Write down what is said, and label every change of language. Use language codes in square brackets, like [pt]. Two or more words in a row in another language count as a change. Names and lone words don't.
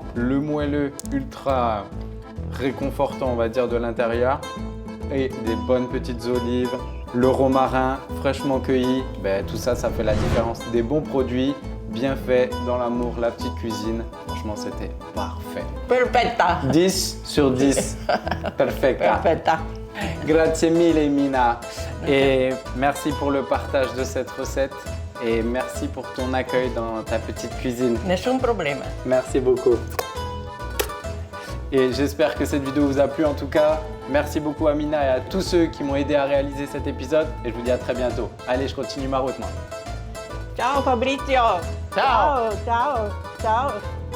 [fr] Le moelleux ultra réconfortant, on va dire, de l'intérieur. Et des bonnes petites olives, le romarin fraîchement cueilli. Tout ça, ça fait la différence. Des bons produits, bien faits, dans l'amour, la petite cuisine. Franchement, c'était parfait. [it] Perfetta. [fr] 10 sur 10. Perfecta. [it] Perfetta. Grazie mille, Mina. [fr] Et merci pour le partage de cette recette. Et merci pour ton accueil dans ta petite cuisine. [it] Nessun problema. [fr] Merci beaucoup. Et j'espère que cette vidéo vous a plu en tout cas. Merci beaucoup à Mina et à tous ceux qui m'ont aidé à réaliser cet épisode. Et je vous dis à très bientôt. Allez, je continue ma route moi. [it] Ciao Fabrizio. Ciao. Ciao. Ciao.